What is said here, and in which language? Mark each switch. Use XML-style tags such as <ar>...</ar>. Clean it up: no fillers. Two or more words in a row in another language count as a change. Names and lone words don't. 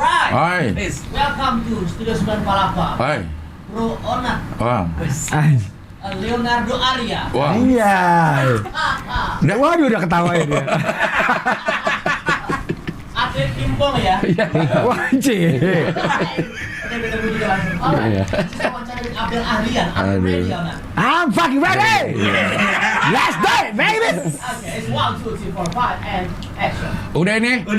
<id>Hai.</id> <en>Please, welcome to Studio 98.</en> <id>Hai. Bro Onat. Wah. Leonardo Arya. Wah. Iya. Waduh udah ketawain dia. Atlet pimpong ya. Wajib. Kita dulu langsung. Alright. Kita wawancara dengan Abdel Ahlian.</id> <en>I'm ready, Onat. I'm fucking ready. Let's do it, baby. Okay, it's 1, 2, 3, 4, 5 and action.</en> <id>Udah ini? Udah.</id>